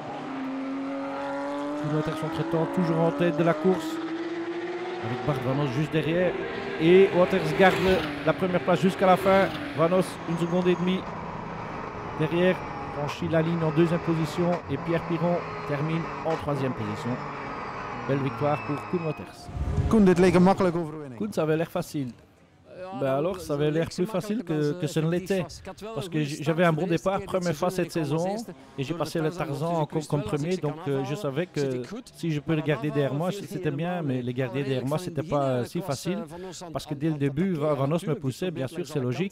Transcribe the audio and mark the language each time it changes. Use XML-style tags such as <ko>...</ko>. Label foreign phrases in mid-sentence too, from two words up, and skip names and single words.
<fr>Koen Waters entre-temps toujours en tête de la course. Avec Bart Van Os juste derrière. Et Waters garde la première place jusqu'à la fin. Van Os, 1 seconde et demie derrière. Franchit la ligne en 2e position. Et Pierre Piron termine en 3e position. Belle victoire pour Koen Waters.</fr> <nl>Koen, dit leek een makkelijke overwinning. Koen,</nl> <fr>ça avait l'air facile. Ben alors, ça avait l'air plus facile que ce ne l'était. Parce que j'avais un bon départ, première fois cette saison, et j'ai passé le Tarzan comme premier, donc je savais que si je peux le garder derrière moi, c'était bien, mais les garder derrière moi, c'était pas si facile. Parce que dès le début, Vanos me poussait, bien sûr, c'est logique.</fr>